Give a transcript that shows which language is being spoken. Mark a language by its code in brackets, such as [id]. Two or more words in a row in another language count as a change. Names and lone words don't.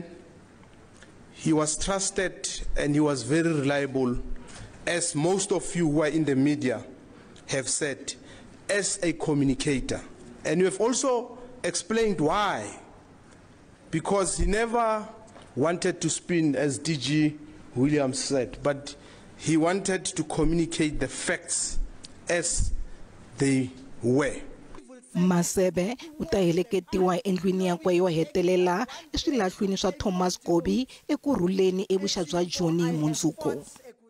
[en] He was trusted and he was very reliable, as most of you who are in the media have said, as a communicator. And you have also explained why. Because he never wanted to spin, as DG Williams said, but he wanted to communicate the facts as they were. [ts] Masebe uta heleketiwa endlwini yakwe yo hetelela eswilahlweni swa Thomas Gobi ekurhuleni evuxa bya Johnny mundzuku.